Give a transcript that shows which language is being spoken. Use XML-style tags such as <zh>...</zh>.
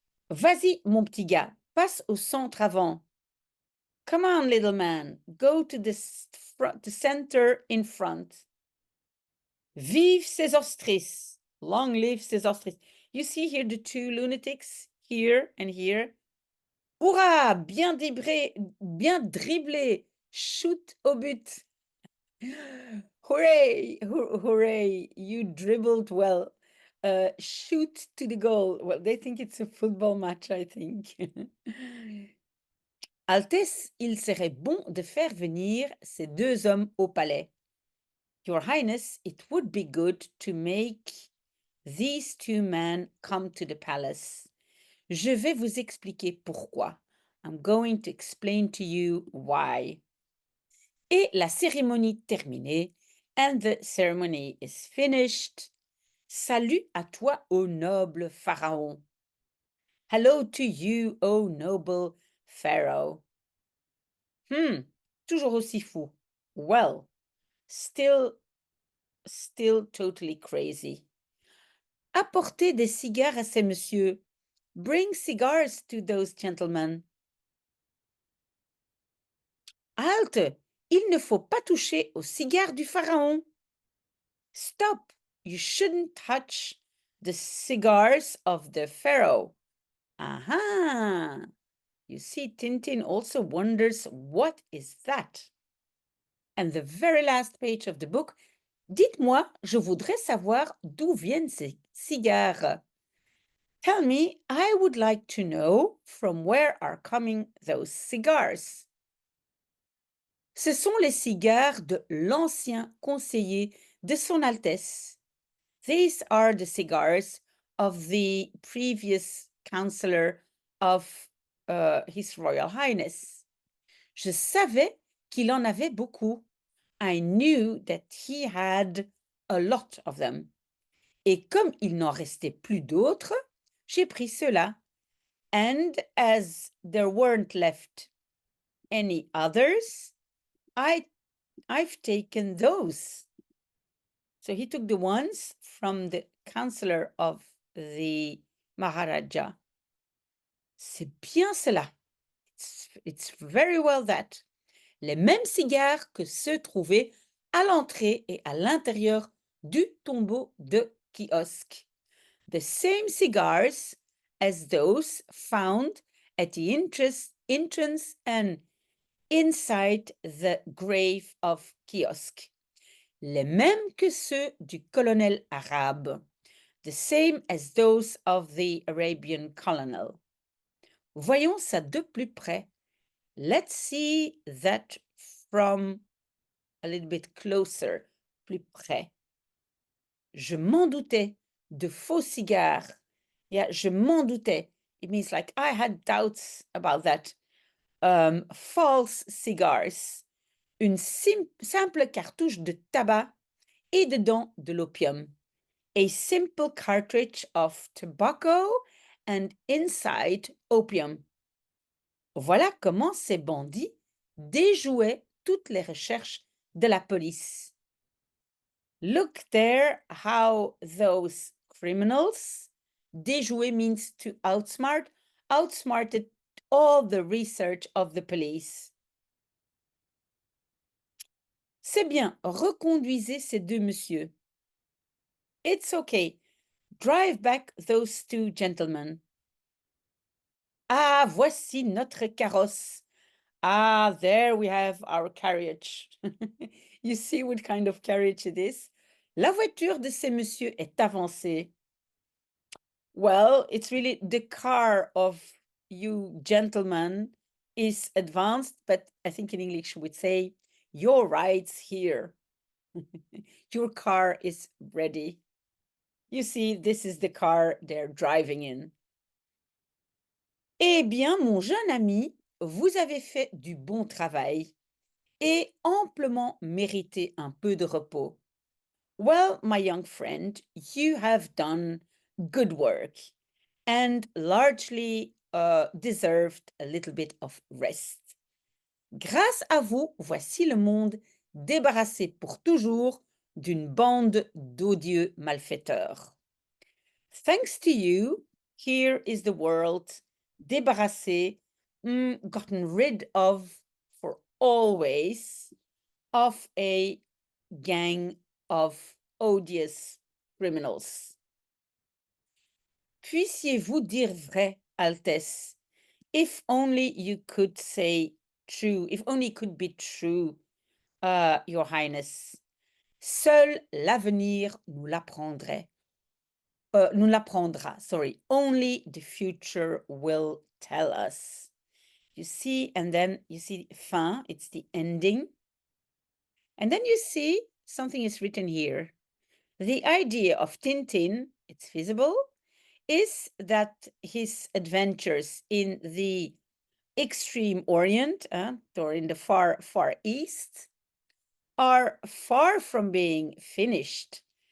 <fr>Vas-y, mon petit gars, passe au centre avant.</fr> <en>Come on, little man, go to the center in front.</en> <fr>Vive Sésostris.</fr> <en>Long live Sésostris. You see here the two lunatics, here and here.</en> <fr>Hurrah, bien dribblé, shoot au but.</fr> <en>Hooray, hooray, you dribbled well. Shoot to the goal. Well, they think it's a football match, I think.</en> <fr>Altesse, il serait bon de faire venir ces deux hommes au palais.</fr> <en>Your Highness, it would be good to make these two men come to the palace.</en> <fr>Je vais vous expliquer pourquoi.</fr> <en>I'm going to explain to you why.</en> <fr>Et la cérémonie terminée,</fr> <en>and the ceremony is finished.</en> <fr>Salut à toi, ô noble pharaon.</fr> <en>Hello to you, ô noble pharaoh.</en> <fr>Toujours aussi fou.</fr> <en>Well, still totally crazy.</en> <fr>Apportez des cigares à ces messieurs.</fr> <en>Bring cigars to those gentlemen.</en> <fr>Halte! Il ne faut pas toucher aux cigares du pharaon.</fr> <en>Stop! You shouldn't touch the cigars of the pharaoh. Aha! You see, Tintin also wonders, what is that? And the very last page of the book,</en> <fr>dites-moi, je voudrais savoir d'où viennent ces cigares.</fr> <en>Tell me, I would like to know from where are coming those cigars.</en> <fr>Ce sont les cigares de l'ancien conseiller de Son Altesse.</fr> <en>These are the cigars of the previous counselor of His Royal Highness.</en> <fr>Je savais qu'il en avait beaucoup.</fr> <en>I knew that he had a lot of them.</en> <fr>Et comme il n'en restait plus d'autres, j'ai pris ceux-là.</fr> <en>And as there weren't left any others, I've taken those. So he took the ones from the counselor of the Maharaja.</en> <fr>C'est bien cela.</fr> <en>It's very well that.</en> <fr>Les mêmes cigares que ceux trouvés à l'entrée et à l'intérieur du tombeau de kiosque.</fr> <en>The same cigars as those found at the entrance and inside the grave of kiosque.</en> <fr>Les mêmes que ceux du colonel arabe.</fr> <en>The same as those of the Arabian colonel.</en> <fr>Voyons ça de plus près.</fr> <en>Let's see that from a little bit closer,</en> <fr>plus près. Je m'en doutais, de faux cigares. Yeah, je m'en doutais.</fr> <en>It means like I had doubts about that. False cigars.</en> <fr>Une simple cartouche de tabac et dedans de l'opium.</fr> <en>A simple cartridge of tobacco and inside opium.</en> <fr>Voilà comment ces bandits déjouaient toutes les recherches de la police.</fr> <en>Look there how those criminals, déjouer means to outsmarted all the research of the police.</en> <fr>C'est bien, reconduisez ces deux messieurs.</fr> <en>It's okay, drive back those two gentlemen.</en> <fr>Ah, voici notre carrosse.</fr> <en>Ah, there we have our carriage. You see what kind of carriage it is?</en> <fr>La voiture de ces messieurs est avancée.</fr> <en>Well, it's really the car of you gentlemen is advanced, but I think in English we would say, your ride's here. Your car is ready. You see, this is the car they're driving in.</en> <fr>Eh bien, mon jeune ami, vous avez fait du bon travail et amplement mérité un peu de repos.</fr> <en>Well, my young friend, you have done good work and largely deserved a little bit of rest.</en> <fr>Grâce à vous, voici le monde débarrassé pour toujours d'une bande d'odieux malfaiteurs.</fr> <en>Thanks to you, here is the world débarrassé, gotten rid of for always, of a gang of odious criminals.</en> <fr>Puissiez-vous dire vrai, Altesse,</fr> <en>if only you could say true, if only it could be true, Your Highness.</en> <fr>Seul l'avenir nous l'apprendrait. Nous l'apprendra, sorry.</fr> <en>Only the future will tell us. You see, and then you see fin, it's the ending. And then you see something is written here. The idea of Tintin, it's visible, is that his adventures in the extreme Orient, or in the far, far East, are far from being finished.</en>